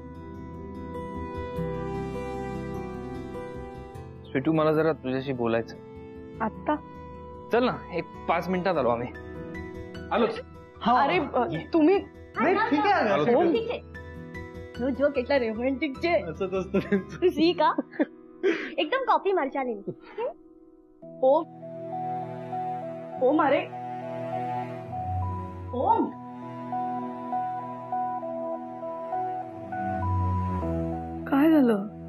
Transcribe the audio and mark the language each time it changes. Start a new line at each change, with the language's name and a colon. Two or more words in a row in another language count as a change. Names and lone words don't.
Marathi: स्वीटू, मला जरा तुझ्याशी बोलायचं. आता? चल ना, एक 5 मिनिटात आलो आम्ही. आलोच. अरे तुम्ही ठीक आहे. ठीक आहे.
English: no joke
Gujarati: એટલા રોમેન્ટિક છે.
Marathi: असंच असतं त्यांचं. तू सी का एकदम कॉपी मारचाली. ओम, ओम, अरे ओम, काय झालं?